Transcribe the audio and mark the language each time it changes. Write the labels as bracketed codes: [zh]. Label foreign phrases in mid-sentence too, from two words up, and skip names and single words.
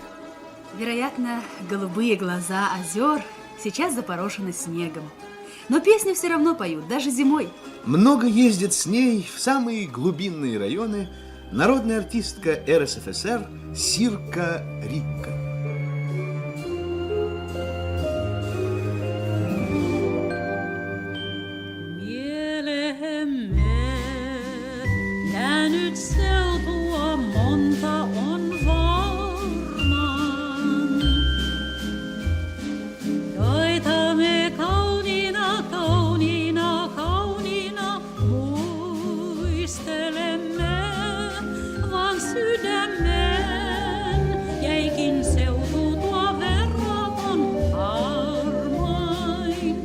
[ru] Вероятно, голубые глаза озер сейчас запорошены снегом. Но песни все равно поют, даже зимой. Много ездит с ней в самые глубинные районы народная артистка РСФСР Сирка Рикка. [fi] Mieleemme jäänyt seutua monta on varmaan, joita me kauniina, kauniina, kauniina muistelemme, vaan sydämen jäikin seutu tuo verraton harmain.